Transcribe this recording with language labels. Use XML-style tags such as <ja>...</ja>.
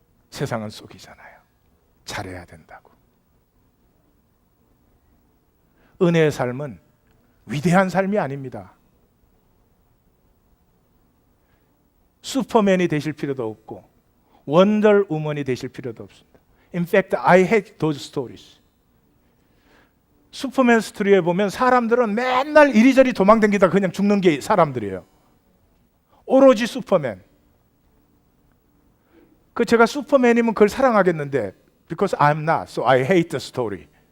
<ko>세상은 속이잖아요. 잘해야 된다고. 은혜의 삶은 위대한 삶이 아닙니다. 슈퍼맨이 되실 필요도 없고 원더우먼이 되실 필요도 없습니다.</ko> <en>In fact, I hate those stories.</en> <ko>슈퍼맨 스토리에 보면 사람들은 맨날 이리저리 도망다니다 그냥 죽는 게 사람들이에요. 오로지 슈퍼맨. 제가 슈퍼맨이면 그걸 사랑하겠는데</ko> <en>because I'm not, so I hate the story.</en>